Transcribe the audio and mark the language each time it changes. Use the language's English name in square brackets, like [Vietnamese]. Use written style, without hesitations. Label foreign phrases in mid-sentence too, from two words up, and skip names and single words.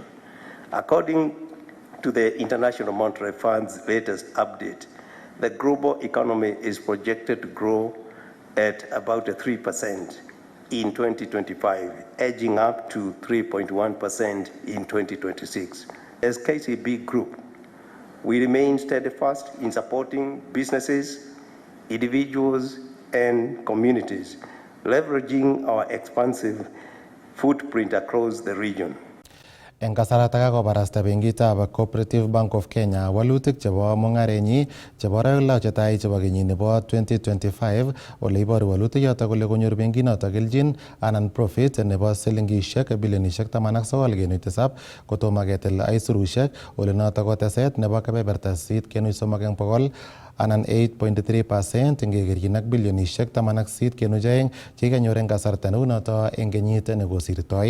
[English] According to the International Monetary Fund's latest update, the global economy is projected to grow at about 3% in 2025, edging up to 3.1% in 2026. As KCB Group, we remain steadfast in supporting businesses, individuals, and communities, leveraging our expansive footprint across the region. [Kalenjin] En kasarata kakobarasta benkitab Cooperative Bank of Kenya walutik chebo mungarenyi chebo arawek chetai chebo kenyit nebo 2025 ole iboru walutik yotok kole konyor benkinotok keljin anan profit nebo silingishek bilionishek 19.7 kotomo ketil aisurushek ole notok ko teset nebo kebeberta 8.3 eng bokol anan 8.3% ngekerchin ak bilionishek 18.2 chekikanyor eng kasarta neu noto eng kenyit nekosirtoi.